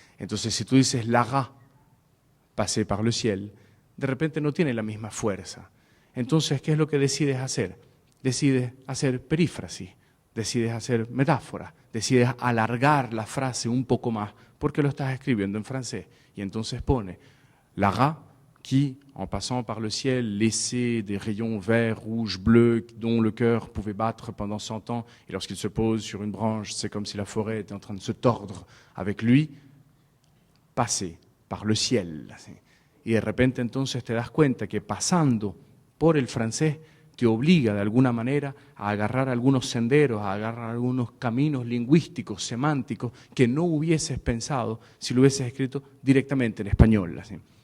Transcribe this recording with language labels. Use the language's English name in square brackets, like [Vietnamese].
[Spanish] Entonces, si tú dices [French] l'aga, pasé par le ciel, [Spanish] de repente no tiene la misma fuerza. Entonces, ¿qué es lo que decides hacer? Decides hacer perífrasis, decides hacer metáfora, decides alargar la frase un poco más porque lo estás escribiendo en francés. Y entonces pone [French] l'aga qui, en passant par le ciel, laissait des rayons verts, rouges, bleus, dont le cœur pouvait battre pendant 100 ans. Et lorsqu'il se pose sur une branche, c'est comme si la forêt était en train de se tordre avec lui. Passer par le ciel. [Spanish] Y de repente entonces te das cuenta que pasando por el francés te obliga de alguna manera a agarrar algunos senderos, a agarrar algunos caminos lingüísticos, semánticos, que no hubieses pensado si lo hubieses escrito directamente en español. ¿Sí?